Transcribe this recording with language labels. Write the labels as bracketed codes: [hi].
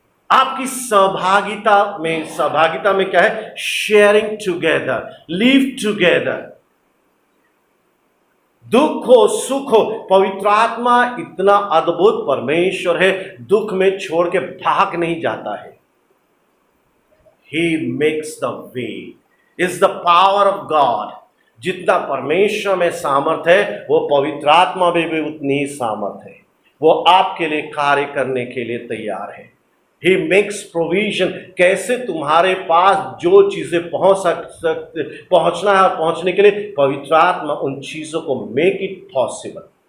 [hi] आपकी सहभागिता में क्या है, [en] Sharing together, live together. [hi] दुख हो सुख हो, पवित्र आत्मा इतना अद्भुत परमेश्वर है, दुख में छोड़ के भाग नहीं जाता है। [en] He makes the way, is the power of God। [hi] जितना परमेश्वर में सामर्थ है, वो पवित्र आत्मा में भी उतनी ही सामर्थ है। वो आपके लिए कार्य करने के लिए तैयार है। [en] He makes provision। [hi] कैसे तुम्हारे पास जो चीजें पहुंचना है, पहुंचने के लिए पवित्र आत्मा उन चीजों को [en] Make it possible.